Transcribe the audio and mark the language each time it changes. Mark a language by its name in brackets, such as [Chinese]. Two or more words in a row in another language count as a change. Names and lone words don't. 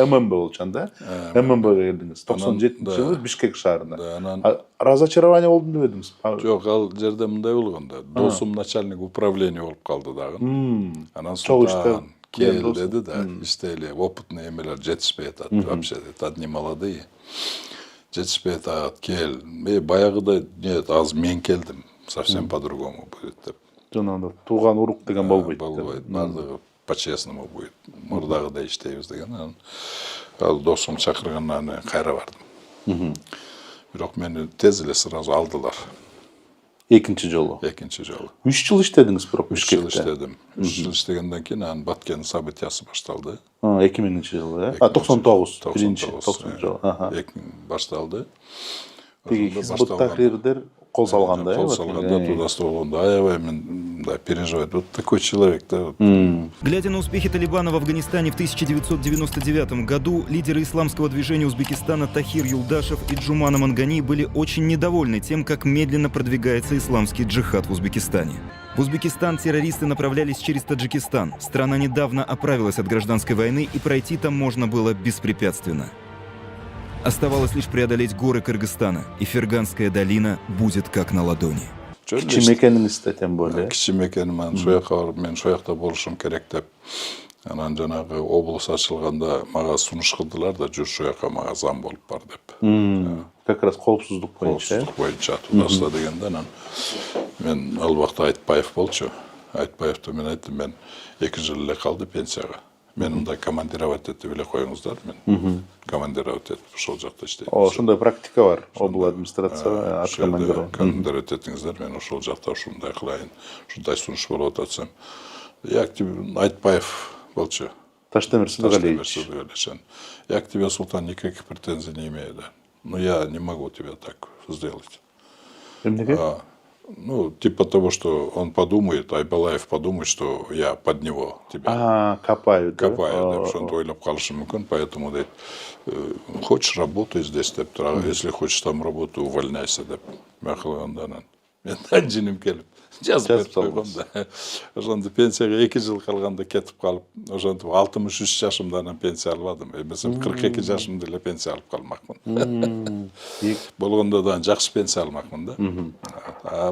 [Kyrgyz] ММБ болчу да. ММБге келдиңиз. 97-жылы Бишкек шаарында. Анан Разочарование болдум деп едиңиз. жок, ал жерде мындай болгон да. Досум [Russian] начальник управления [Kyrgyz] болуп калды дагы. Анан Султан кел деди да, иштейли, опытный эмелер жетишпей атат, [Russian] вообще одни молодые. [Kyrgyz] Жетишпей атат, кел. Баягыдай аз мен келдим, [Russian] совсем по-другому будет деп. [Kyrgyz] Жанагындай тууган урук деген болбойт. Болбойт. Бардыгы [Russian] по-честному будет. [Kyrgyz] Мурдагыдай иштейбиз деген. Ал досум чакыргандан кайра бардым. Бирок мени тез эле сразу алдылар. Экинчи жолу. 3 жыл иштедиңиз бирок Бишкекте. 3 жыл Бишкекте. иштедим. 3 жыл иштегенден кийин анан Баткен событиясы башталды. 2000-жылы, 99, 99 жылы. Башталды. Тиги Хизбут Тахрирдер кол салганда, кол салганда туда болгондо аябай мен мындай переживать. [Russian] Вот такой человек, да. Глядя на успехи Талибана в Афганистане в 1999 году, лидеры исламского движения Узбекистана Тахир Юлдашев и Джумана Мангани были очень недовольны тем, как медленно продвигается исламский джихад в Узбекистане. В Узбекистан террористы направлялись через Таджикистан. Страна недавно оправилась от гражданской войны, и пройти там можно было беспрепятственно. Оставалось лишь преодолеть горы Кыргызстана, и Ферганская долина будет как на ладони. [Kyrgyz] Кичи мекениңизде [Russian] тем более. [Kyrgyz] Кичи мекеним, анан шоякка барып, мен шоякта болушум керек деп. Анан жанагы облус ачылганда мага сунуш кылдылар да, жүр шоякка мага зам болуп бар деп. [Russian] Как раз [Kyrgyz] коопсуздук боюнча. Коопсуздук боюнча тудасында дегенде анан мен ал убакта Айтбаев болчу. Айтбаевди мен айттым, мен 2 жыл эле калды пенсияга. Мен мындай командировать этип эле коюңуздар, мен командировать этип ошол жакта иштейм. Ошондой практика бар. Обл администрация командировать этиңиздер, мен ошол жакта ушундай кылайын, ушундай сунуш болуп атат. Айтбаев болчу. Таштемир Сыдыгалиевич. [Russian] Я к тебе, Султан, никаких претензий не имею, да. Но я не могу тебя так сделать. Ну, типа того, что он подумает, Айбалаев подумает, что я под него тебя копаю, да? Копаю, да, что он [Kyrgyz] ойлап калышы мүмкүн, [Russian] поэтому дейт, хочешь работай здесь, деп, если хочешь там работу, увольняйся, деп. [Kyrgyz] Мен кылгандан мен жиним келип жазып койгом да. Ошондо пенсияга 2 жыл калганда кетип калып, ошентип 63 жашымда анан пенсия албадым. Эмесем 42 жашымда эле пенсия алып калмакмын. Болгондо да жакшы пенсия алмакмын да.